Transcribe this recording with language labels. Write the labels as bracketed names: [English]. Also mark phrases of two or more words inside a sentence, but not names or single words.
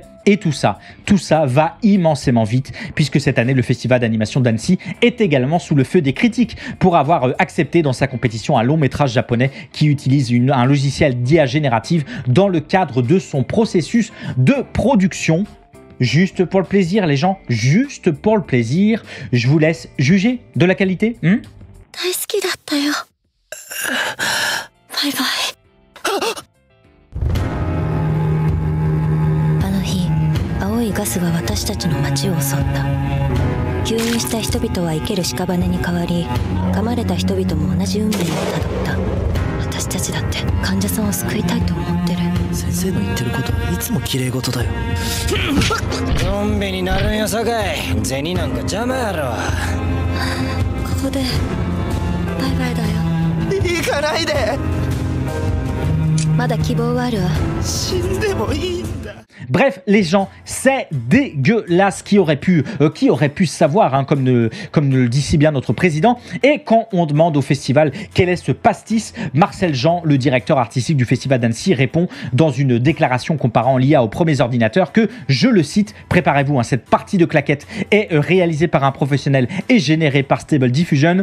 [French] Et tout ça va immensément vite, puisque cette année, le festival d'animation d'Annecy est également sous le feu des critiques pour avoir accepté dans sa compétition un long métrage japonais qui utilise un logiciel d'IA générative dans le cadre de son processus de production. Juste pour le plaisir, les gens, juste pour le plaisir. Je vous laisse juger de la qualité. [English] Bye bye. [Japanese] 青いガスが私たちの街を襲った。吸引した人々は生ける屍に変わり、噛まれた人々も同じ運命をたどった。私たちだって患者さんを救いたいと思ってる。先生の言ってることはいつも綺麗事だよ。ゾンビになるんやさかい。銭なんか邪魔やろ。ここでバイバイだよ。行かないで。まだ希望はあるわ。死んでもいいんだ。 [French] Bref, les gens, c'est dégueulasse. Qui aurait pu savoir, comme le dit si bien notre président. Et quand on demande au festival quel est ce pastis, Marcel Jean, le directeur artistique du festival d'Annecy, répond dans une déclaration comparant l'IA aux premiers ordinateurs que, je le cite, préparez-vous, cette partie de claquettes est réalisée par un professionnel et générée par Stable Diffusion.